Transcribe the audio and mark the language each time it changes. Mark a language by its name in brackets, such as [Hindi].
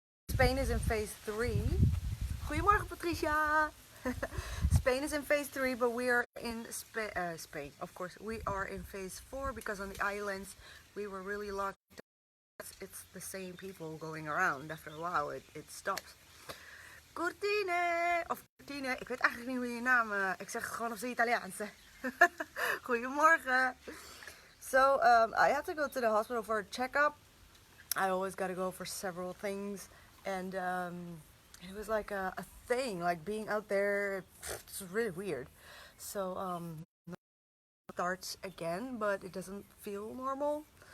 [English] Spain is in phase 3. [Dutch] Goedemorgen, [English] Patricia. Spain is in phase 3, but we are in Spain. Of course, we are in phase 4 because on the islands we were really locked down. It's the same people going around. After a while, it stops. [Dutch] Cortine, of Cortine, ik weet eigenlijk niet hoe je naam. Ik zeg het gewoon op zijn Italiaans. Goedemorgen. [English] So, I had to go to the hospital for a checkup. I always got to go for several things, and it was like a thing, like being out there. It's really weird. So, starts again, but it doesn't feel normal.